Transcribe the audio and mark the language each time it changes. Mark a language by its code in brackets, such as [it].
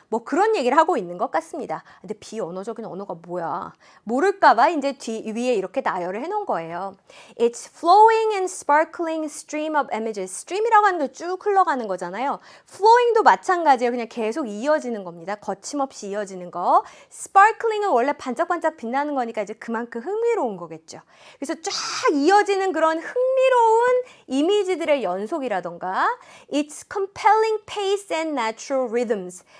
[ko] 뭐 그런 얘기를 하고 있는 것 같습니다. 근데 비언어적인 언어가 뭐야? 모를까봐 이제 위에 이렇게 나열을 해놓은 거예요. [en] It's flowing and sparkling stream of images. [ko] stream이라고 하는 게 쭉 흘러가는 거잖아요. flowing도 마찬가지예요. 그냥 계속 이어지는 겁니다. 거침없이 이어지는 거. sparkling은 원래 반짝반짝 빛나는 거니까 이제 그만큼 흥미로운 거겠죠. 그래서 쫙 이어지는 그런 흥미로운 이미지들의 연속이라던가 [en] It's compelling pace and natural rhythms.